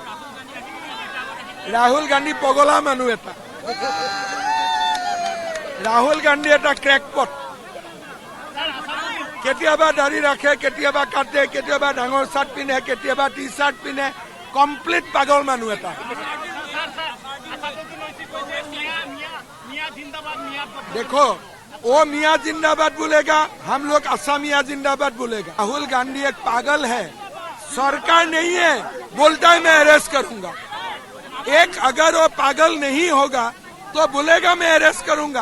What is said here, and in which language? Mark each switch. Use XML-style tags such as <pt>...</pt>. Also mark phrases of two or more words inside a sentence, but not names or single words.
<as>ৰাহুল গান্ধী পগলা মানুহ এটা। ৰাহুল গান্ধী এটা ক্ৰেকপট। কেতিয়াবা দাড়ি ৰাখে, কেতিয়াবা কাটে, কেতিয়াবা ডাঙৰ চাৰ্ট পিন্ধে, কেতিয়াবা টি চাৰ্ট পিন্ধে। কমপ্লিট পাগল মানুহ এটা।</as> <hi>देखो वो मियाँ जिंदाबाद बोलेगा, हम लोग असमिया जिंदाबाद बोलेगा। राहुल गांधी एक पागल है, सरकार नहीं है, बोलता है मैं अरेस्ट करूंगा। एक अगर वो पागल नहीं होगा तो बोलेगा मैं अरेस्ट करूंगा।</hi>